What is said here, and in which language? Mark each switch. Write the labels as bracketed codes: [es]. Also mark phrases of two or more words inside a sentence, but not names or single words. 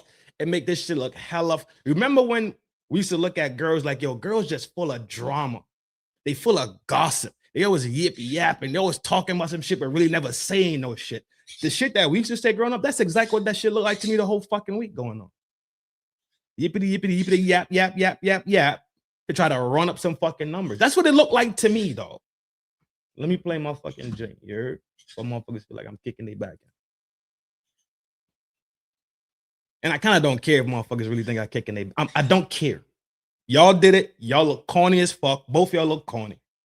[en] It make this shit look hella. Remember when we used to look at girls like, yo, girls just full of drama. They full of gossip. They always yippy yapping. They always talking about some shit, but really never saying no shit. The shit that we used to say growing up, that's exactly what that shit looked like to me the whole fucking week going on. Yippity, yippity, yippity, yap, yap, yap, yap, yap. To try to run up some fucking numbers. That's what it looked like to me, though. Let me play my fucking drink, you heard? So motherfuckers feel like I'm kicking their back in. And I kind of don't care if motherfuckers really think I'm kicking their I don't care. Y'all did it. Y'all look corny as fuck. Both y'all look corny.